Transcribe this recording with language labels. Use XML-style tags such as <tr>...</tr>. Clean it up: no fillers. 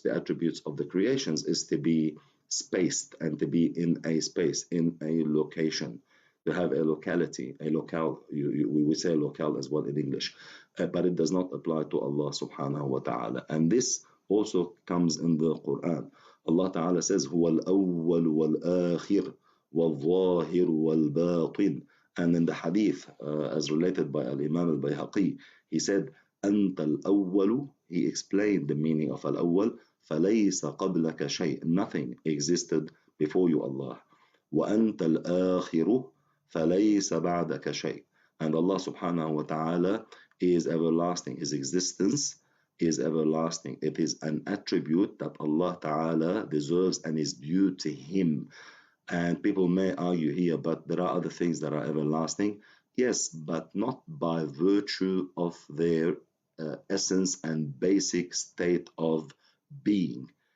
<en>The attributes of the creations is to be spaced and to be in a space, in a location, to have a locality, a locale. We say locale as well in English, but it does not apply to Allah subhanahu wa ta'ala. And this also comes in the Quran.</en> <ar>Allah Ta'ala says, هو الأول والآخر والظاهر والباطن.</ar> <en>And in the hadith, as related by Al-Imam al-Bayhaqi, he said,</en> <ar>أنت الأول.</ar> <en>He explained the meaning of Al-Awwal.</en> <ar>فليس قبلك شيء.</ar> <en>Nothing existed before you, Allah.</en> <ar>وأنت الآخر فليس بعدك شيء.</ar> <en>And Allah subhanahu wa ta'ala is everlasting. His existence is everlasting. It is an attribute that Allah ta'ala deserves and is due to him. And people may argue here, but there are other things that are everlasting. Yes, but not by virtue of their essence and basic state of being.</en>